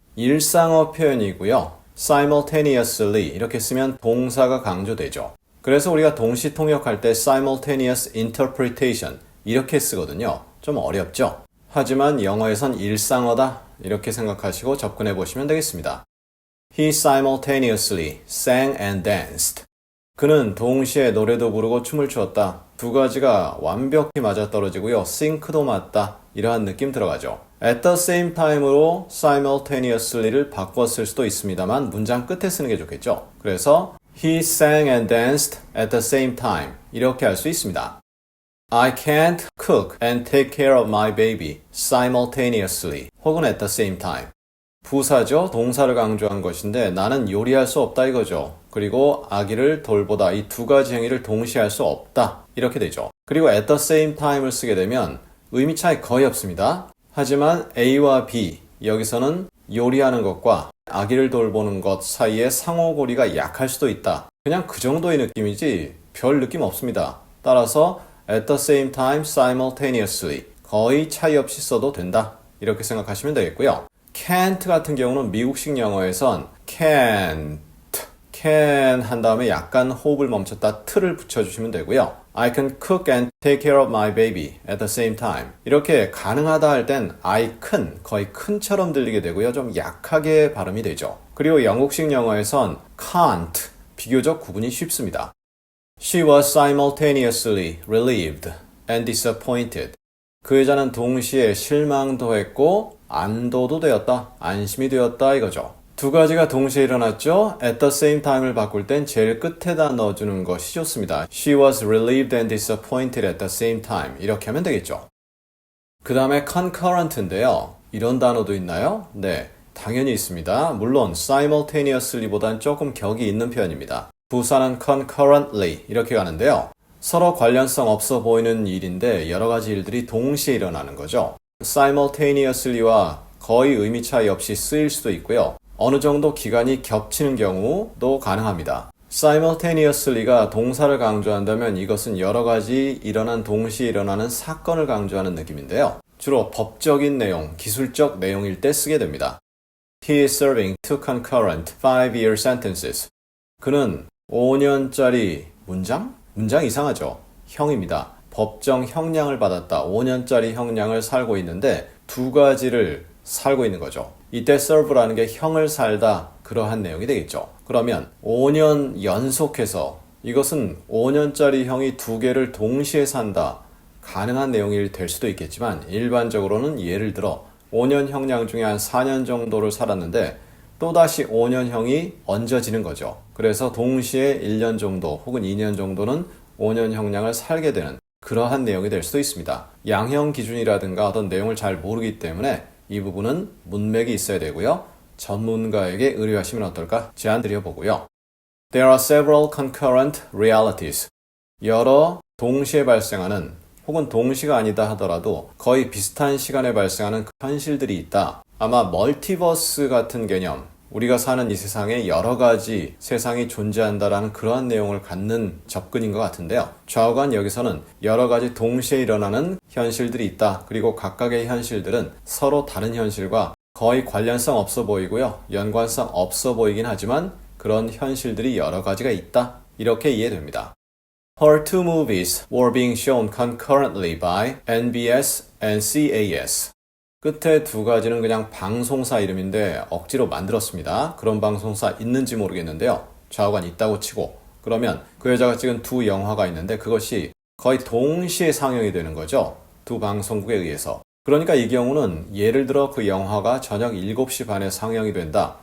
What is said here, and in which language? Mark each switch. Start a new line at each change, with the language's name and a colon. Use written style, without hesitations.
Korean: 일상어 표현이고요. simultaneously 이렇게 쓰면 동사가 강조되죠. 그래서 우리가 동시 통역할 때 simultaneous interpretation 이렇게 쓰거든요. 좀 어렵죠? 하지만 영어에선 일상어다 이렇게 생각하시고 접근해 보시면 되겠습니다.
English: He simultaneously sang and danced.
Korean: 그는 동시에 노래도 부르고 춤을 추었다. 두 가지가 완벽히 맞아떨어지고요. sync도 맞다. 이러한 느낌 들어가죠.
English: At the same time
Korean: 으로 simultaneously를 바꿔 쓸 수도 있습니다만 문장 끝에 쓰는 게 좋겠죠. 그래서
English: He sang and danced at the same time.
Korean: 이렇게 할 수 있습니다.
English: I can't cook and take care of my baby simultaneously.
Korean: 혹은
English: at the same time.
Korean: 부사죠. 동사를 강조한 것인데 나는 요리할 수 없다 이거죠. 그리고 아기를 돌보다 이 두 가지 행위를 동시에 할 수 없다. 이렇게 되죠. 그리고
English: at the same time
Korean: 을 쓰게 되면 의미 차이 거의 없습니다. 하지만 A와 B, 여기서는 요리하는 것과 아기를 돌보는 것 사이에 상호고리가 약할 수도 있다. 그냥 그 정도의 느낌이지 별 느낌 없습니다. 따라서
English: at the same time,
Korean: simultaneously 거의 차이 없이 써도 된다. 이렇게 생각하시면 되겠고요. can't 같은 경우는 미국식 영어에선 can 한 다음에 약간 호흡을 멈췄다 t를 붙여주시면 되고요.
English: I can cook and take care of my baby at the same time.
Korean: 이렇게 가능하다 할 땐
English: I can
Korean: 거의 큰처럼 들리게 되고요. 좀 약하게 발음이 되죠. 그리고 영국식 영어에선 can't 비교적 구분이 쉽습니다.
English: She was simultaneously relieved and disappointed.
Korean: 그 여자는 동시에 실망도 했고 안도도 되었다, 안심이 되었다 이거죠. 두 가지가 동시에 일어났죠.
English: At the same time
Korean: 을 바꿀 땐 제일 끝에다 넣어주는 것이 좋습니다.
English: She was relieved and disappointed at the same time.
Korean: 이렇게 하면 되겠죠. 그 다음에 concurrent인데요. 이런 단어도 있나요? 네, 당연히 있습니다. 물론 simultaneously보단 조금 격이 있는 표현입니다. 부사는 concurrently 이렇게 가는데요. 서로 관련성 없어 보이는 일인데 여러 가지 일들이 동시에 일어나는 거죠. simultaneously와 거의 의미 차이 없이 쓰일 수도 있고요. 어느 정도 기간이 겹치는 경우도 가능합니다. simultaneously가 동사를 강조한다면 이것은 여러 가지 일어난 동시에 일어나는 사건을 강조하는 느낌인데요. 주로 법적인 내용, 기술적 내용일 때 쓰게 됩니다.
English: He is serving two concurrent 5-year sentences.
Korean: 그는 5년짜리 문장 이상하죠. 형입니다. 법정 형량을 받았다. 5년짜리 형량을 살고 있는데 두 가지를 살고 있는 거죠. 이때 serve라는 게 형을 살다 그러한 내용이 되겠죠. 그러면 5년 연속해서 이것은 5년짜리 형이 두 개를 동시에 산다. 가능한 내용이 될 수도 있겠지만 일반적으로는 예를 들어 5년 형량 중에 한 4년 정도를 살았는데 또다시 5년형이 얹어지는 거죠. 그래서 동시에 1년 정도 혹은 2년 정도는 5년 형량을 살게 되는 그러한 내용이 될 수도 있습니다. 양형 기준이라든가 어떤 내용을 잘 모르기 때문에 이 부분은 문맥이 있어야 되고요. 전문가에게 의뢰하시면 어떨까 제안 드려보고요.
English: There are several concurrent realities.
Korean: 여러 동시에 발생하는 혹은 동시가 아니다 하더라도 거의 비슷한 시간에 발생하는 현실들이 있다. 아마 멀티버스 같은 개념, 우리가 사는 이 세상에 여러 가지 세상이 존재한다라는 그러한 내용을 갖는 접근인 것 같은데요. 좌우간 여기서는 여러 가지 동시에 일어나는 현실들이 있다. 그리고 각각의 현실들은 서로 다른 현실과 거의 관련성 없어 보이고요. 연관성 없어 보이긴 하지만 그런 현실들이 여러 가지가 있다. 이렇게 이해됩니다.
English: Her two movies were being shown concurrently by NBS and CAS.
Korean: 끝에 두 가지는 그냥 방송사 이름인데 억지로 만들었습니다. 그런 방송사 있는지 모르겠는데요. 좌우간 있다고 치고 그러면 그 여자가 찍은 두 영화가 있는데 그것이 거의 동시에 상영이 되는 거죠. 두 방송국에 의해서. 그러니까 이 경우는 예를 들어 그 영화가 저녁 7시 반에 상영이 된다.